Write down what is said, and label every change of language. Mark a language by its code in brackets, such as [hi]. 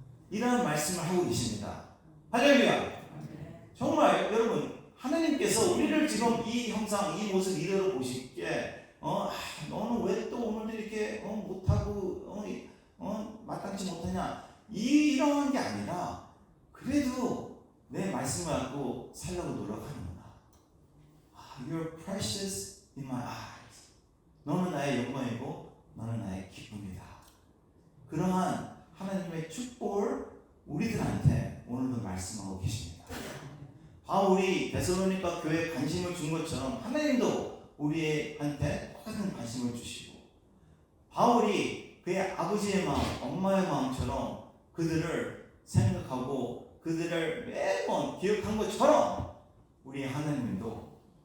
[ko] 이런 말씀을 하고 계십니다. 할렐루야. 정말 여러분, 하나님께서 우리를 지금 이 형상, 이 모습 이대로 보시기에 너는 왜 또 오늘 이렇게 못하고 마땅치 못하냐, 이런 게 아니라 그래도 내 말씀을 갖고 살려고 노력하는구나. [en] You're precious in my eyes. [ko] 너는 나의 영광이고 너는 나의 기쁨이다. 그러한 하나님의 축복을 우리들한테 오늘도 말씀하고 계십니다. 바울이 데살로니가 교회에 관심을 준 것처럼 하나님도 우리한테 똑같은 관심을 주시고, 바울이 그의 아버지의 마음, 엄마의 마음처럼 그들을 생각하고 그들을 매번 기억한 것처럼 우리 하나님도,